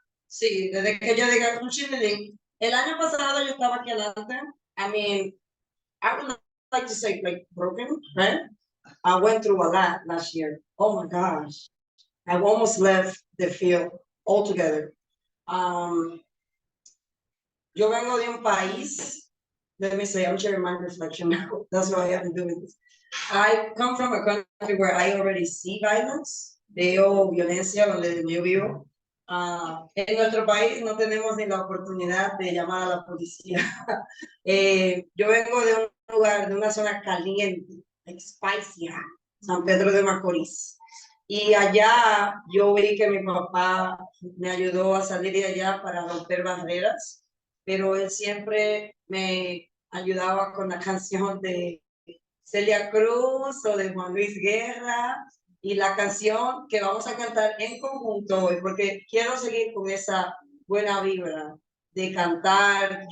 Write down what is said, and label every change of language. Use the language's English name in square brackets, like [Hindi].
[Spanish] Sí, desde que yo diga un chililín. El año pasado yo estaba aquí adelante. [English] I mean, I would like to say like broken, right? I went through a lot last year. Oh my gosh. I almost left the field altogether. [Spanish] Yo vengo de un país, [English] let me say, I'm sharing my reflection now. That's why I am doing this. I come from a country where I already see violence. [Spanish] Veo violencia donde yo vivo. En nuestro país no tenemos ni la oportunidad de llamar a la policía. Yo vengo de un lugar, de una zona caliente, [English] like spicy, [Spanish] San Pedro de Macorís. Y allá yo vi que mi papá me ayudó a salir de allá para romper barreras, pero él siempre me ayudaba con la canción de Celia Cruz o de Juan Luis Guerra y la canción que vamos a cantar en conjunto hoy, porque quiero seguir con esa buena vibra de cantar.